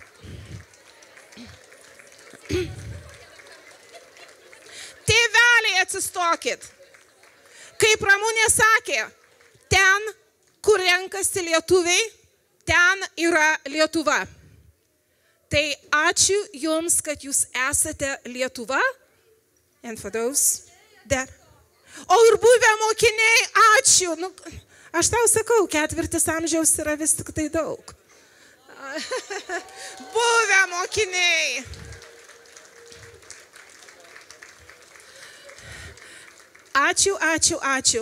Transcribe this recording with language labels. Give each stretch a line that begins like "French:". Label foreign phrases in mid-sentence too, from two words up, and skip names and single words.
Lithuanian: Tėveliai, atsistokit. Kaip Ramunė sakė, ten, kur renkasi lietuviai, ten yra Lietuva. Tai ačiū Jums, kad Jūs esate Lietuva.
English: And for those that...
Lithuanian: O ir buvę mokiniai, ačiū. Nu, aš tau sakau, 4 amžiaus yra vis tik tai daug. Buvę mokiniai. Ačiū, ačiū, ačiū.